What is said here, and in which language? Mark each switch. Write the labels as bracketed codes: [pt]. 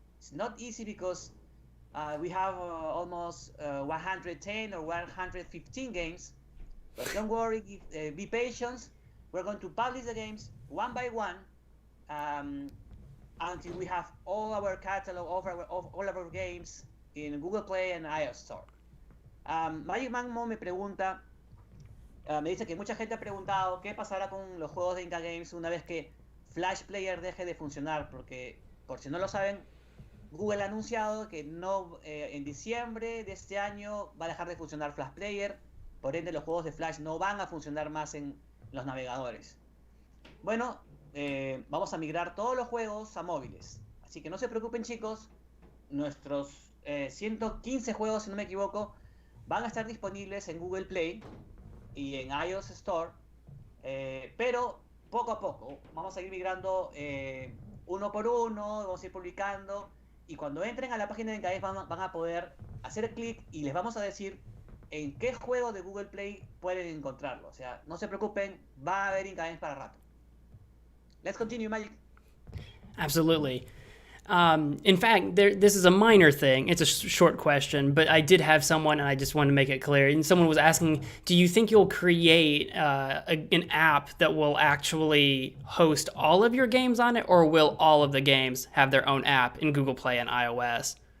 [en] It's not easy because we have almost 110 or 115 games. But don't worry, be patient. We're going to publish the games one by one um, until we have all our catalog of all of our games in Google Play and iOS Store. [es] MagicManMo me pregunta, me dice que mucha gente ha preguntado qué pasará con los juegos de Inka Games una vez que Flash Player deje de funcionar, porque por si no lo saben, Google ha anunciado que no, en diciembre de este año va a dejar de funcionar Flash Player, por ende los juegos de Flash no van a funcionar más en los navegadores. Bueno, vamos a migrar todos los juegos a móviles, así que no se preocupen chicos, nuestros 115 juegos, si no me equivoco, van a estar disponibles en Google Play y en iOS Store, pero poco a poco vamos a ir migrando uno por uno, vamos a ir publicando y cuando entren a la página de Inka Games van a poder hacer clic y les vamos a decir en qué juego de Google Play pueden encontrarlo. O sea, no se preocupen, va a haber Inka Games para rato. [en] Let's continue, Magic. Absolutely. In fact, this is a minor thing. It's a short question, but I did have someone, and I just wanted to make it clear. And someone was asking, do you think you'll create an app that will actually host all of your games on it, or will all of the games have their own app in Google Play and iOS?